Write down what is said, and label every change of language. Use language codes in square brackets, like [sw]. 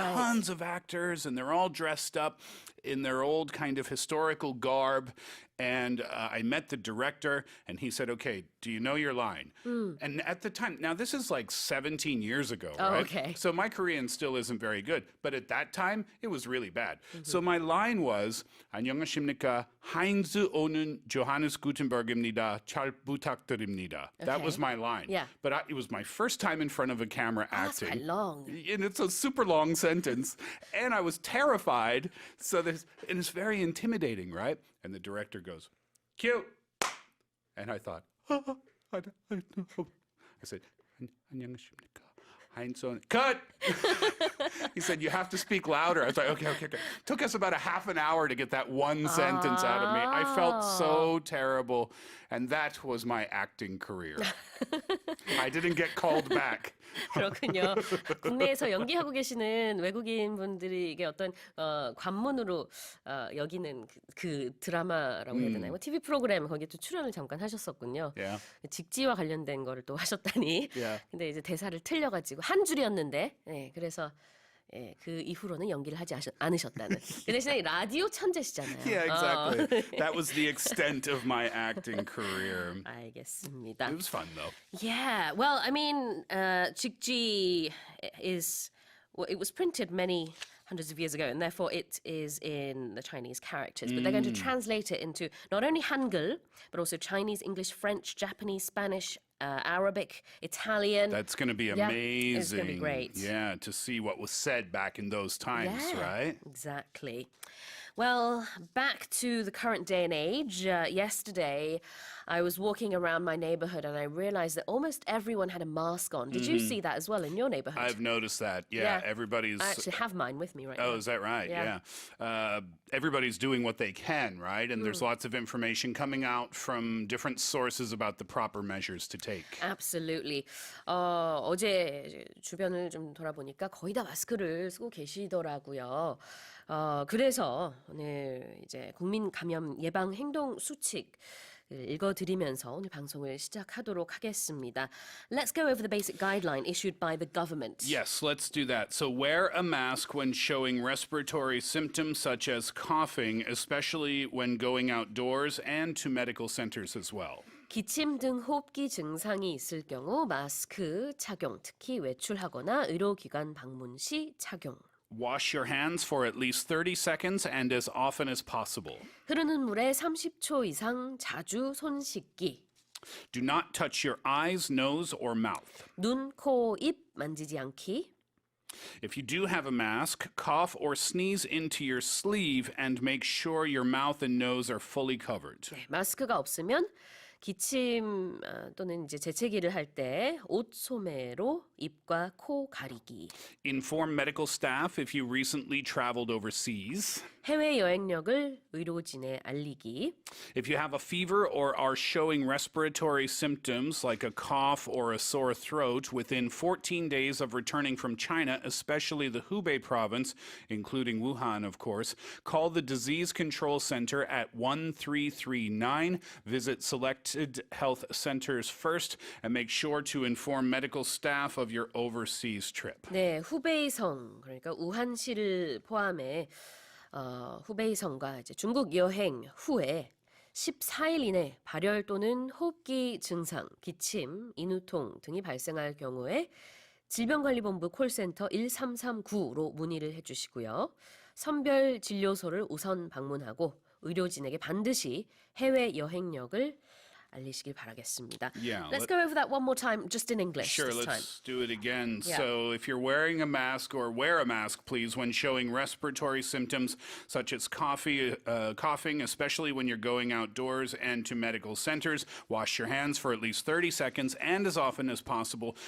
[en] tons of actors, and they're all dressed up in their old kind of historical garb. And I met the director, and he said, okay, do you know your line? And at the time, now this is like 17 years ago, Oh, right? okay. So my Korean still isn't very good. But at that time, it was really bad. So my line was, [ko] 안녕하십니까, 하인즈 오는 조하네스 구텐버그입니다. 잘 부탁드립니다. [en] That was my line. Yeah. But it was my first time in front of a camera That's acting. quite long. And it's a super long sentence. And I was terrified. And it's very intimidating, right? And the director goes, cue. And I thought, I said, [ko] 안녕하십니까. [en] Heinsohn. Cut! He said, you have to speak louder. I was like, okay. Took us about a half an hour to get that one sentence out of me. I felt so terrible. And that was my acting career. I didn't get called back. [ko] 그렇군요. 국내에서 연기하고 계시는 외국인 분들이 이게 어떤 관문으로 여기는 그 드라마라고 해야 되나요? TV 프로그램 거기에 또 출연을 잠깐 하셨었군요. [en] Yeah. [ko] 직지와 관련된 거를 또 하셨다니. [en] Yeah. [ko] 근데 이제 대사를 틀려가지고 한 줄이었는데, 네, 그래서 예, 그 이후로는 연기를 하지 않으셨다는. 그 대신에 라디오 천재시잖아요. [en] Yeah, exactly. That was the extent of my acting career. [ko] 알겠습니다. [en] It was fun though. Yeah, well, I mean, 직지 is, well, it was printed many hundreds of years ago, and therefore it is in the Chinese characters. But they're going to translate it into not only Hangul, but also Chinese, English, French, Japanese, Spanish, Arabic, Italian. That's going to be Yeah, amazing. it's going to be great. Yeah, to see what was said back in those times, Yeah, right? Exactly. Well, back to the current day and age. Yesterday, I was walking around my neighborhood and I realized that almost everyone had a mask on. Did you see that as well in your neighborhood? I've noticed that. Yeah, everybody's. I actually have mine with me right now. Oh, is that right? Yeah. Everybody's doing what they can, right? And there's lots of information coming out from different sources about the proper measures to take. Absolutely. [ko] 어제 주변을 좀 돌아보니까 거의 다 마스크를 쓰고 계시더라고요. 그래서 오늘 이제 국민 감염 예방 행동 수칙 읽어드리면서 오늘 방송을 시작하도록 하겠습니다. [en] Let's go over the basic guideline issued by the government. Yes, let's do that. So wear a mask when showing respiratory symptoms such as coughing, especially when going outdoors and to medical centers as well. [ko] 기침 등 호흡기 증상이 있을 경우 마스크 착용, 특히 외출하거나 의료기관 방문 시 착용. [en] Wash your hands for at least 30 seconds and as often as possible. [ko] 흐르는 물에 30초 이상 자주 손 씻기. [en] Do not touch your eyes, nose, or mouth. [ko] 눈, 코, 입 만지지 않기. [en] If you do have a mask, cough or sneeze into your sleeve and make sure your mouth and nose are fully covered. [ko] 네, 마스크가 없으면 기침 또는 이제 재채기를 할 때 옷 소매로 입과 코 가리기. [en] Inform medical staff if you recently traveled overseas. [ko] 해외 여행력을 의료진에 알리기. [en] If you have a fever or are showing respiratory symptoms like a cough or a sore throat within 14 days of returning from China, especially the Hubei province, including Wuhan, of course, call the Disease Control Center at 1339. Visit selected health centers first and make sure to inform medical staff of your overseas trip. [ko] 네, 후베이성 그러니까 우한시를 포함해 후베이성과 이제 중국 여행 후에 14일 이내 발열 또는 호흡기 증상, 기침, 인후통 등이 발생할 경우에 질병관리본부 콜센터 1339로 문의를 해주시고요. 선별 진료소를 우선 방문하고 의료진에게 반드시 해외 여행력을 알리시길 바라겠습니다. [en] Yeah, Let's go over that one more time, just in English Sure, this time. let's do it again. Yeah. So, if you're wearing a mask or wear a mask, please, when showing respiratory symptoms such as coughing, especially when you're going outdoors and to medical centers, wash your hands for at least 30 seconds and as often as possible.